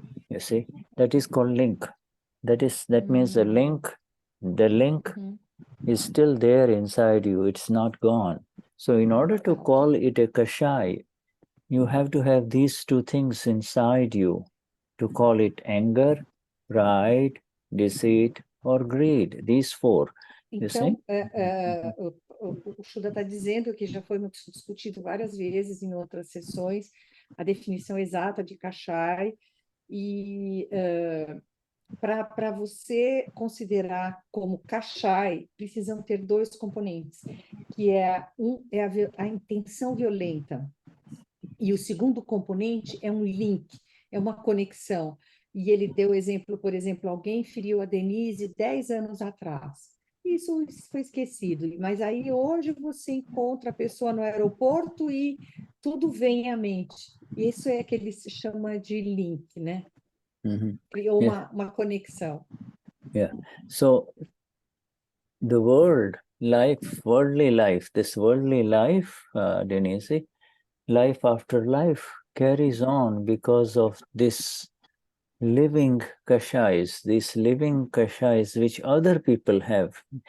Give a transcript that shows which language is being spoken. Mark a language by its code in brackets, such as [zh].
[en] You see, that is called link. That means the link is still there inside you. It's not gone. So in order to call it a kashai, you have to have these two things inside you to call it anger, pride, deceit, or greed. These four. [pt] Então, o Shuddha está dizendo que já foi discutido várias vezes em outras sessões, a definição exata de Kashai, e para você considerar como Kashai, precisam ter dois componentes, que a intenção violenta, e o segundo componente é um link, é uma conexão. E ele deu exemplo, por exemplo, alguém feriu a Denize 10 anos atrás. Isso foi esquecido, mas aí hoje você encontra a pessoa no aeroporto e tudo vem à mente. Isso é que ele se chama de link, né? Criou [en] Yeah. [pt] uma conexão. [en] Yeah. So the world, life, worldly life, this worldly life, Denize, life after life carries on because of this living kashais, these living kashais which other people have.